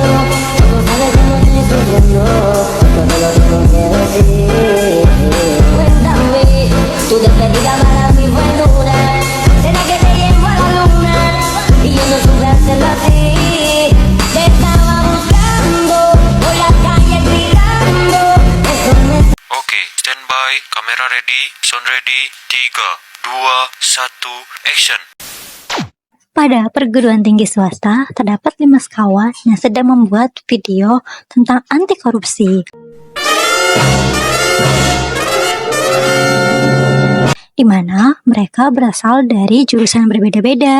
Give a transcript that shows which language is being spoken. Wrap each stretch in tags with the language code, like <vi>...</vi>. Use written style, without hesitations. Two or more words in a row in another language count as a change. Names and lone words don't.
<es>Tú no sabes cómo estoy sufriendo, todo lo tengo que decir. Cuéntame, tu despedida para mí fue dura. Será que te llevo a la luna y yo no supe hacerlo así. Te estaba buscando por la calle gritando. Eso me...</es> <en>Oke, standby, kamera ready, sound ready, 3, 2, 1, action.</en> <id>Pada perguruan tinggi swasta, terdapat 5 sekawan yang sedang membuat video tentang anti korupsi. Di mana mereka berasal dari jurusan yang berbeda-beda.</id>